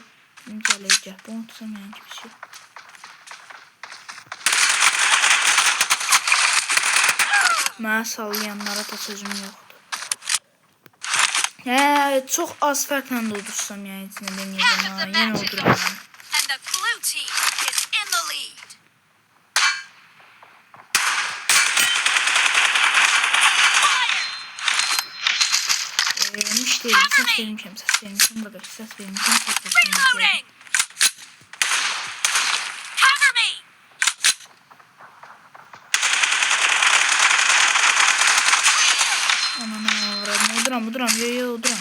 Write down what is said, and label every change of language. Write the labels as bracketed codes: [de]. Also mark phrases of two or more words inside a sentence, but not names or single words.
[az] İncələyəcək. Bunu tutsam yəni ki bir şey. Mənə sallayanlara da sözüm yoxdur. Çox az fərqlə də udursam yəni içində deməyəcəm ha. Yenə uduram. Yemiş değil. Ses vermişim. Bakın ses vermişim. Uduram. Yo uduram.